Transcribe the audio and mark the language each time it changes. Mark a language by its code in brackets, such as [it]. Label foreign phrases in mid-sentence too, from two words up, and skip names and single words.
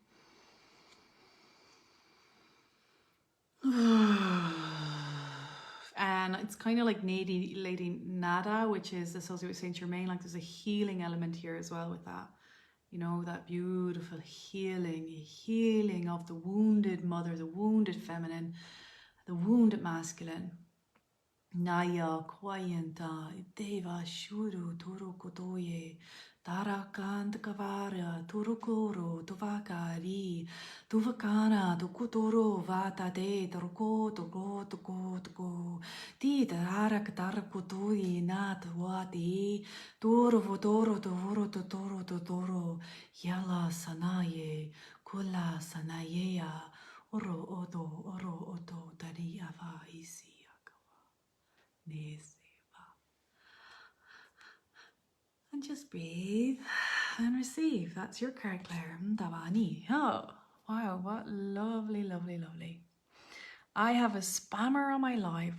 [en] And it's kind of like Lady Nada, which is associated with Saint Germain. Like there's a healing element here as well with that. You know, that beautiful healing of the wounded mother, the wounded feminine, the wounded masculine. Naya Kwayanta Deva Shuru Turukotoye Tarakant Kavara Turukoro Tuvakari Tuvakana Tukutoro Vata de Turko Tuko Tuko Tuko Ti Tarak Tarakutui Nat Wati Toro Votoro Toro Totoro Totoro Yala Sanaye Kula Sanayea Oro Oto Tari Ava Isi. And just breathe and receive. That's your card, Claire. Davani. Oh, wow, what lovely, lovely, lovely. I have a spammer on my live.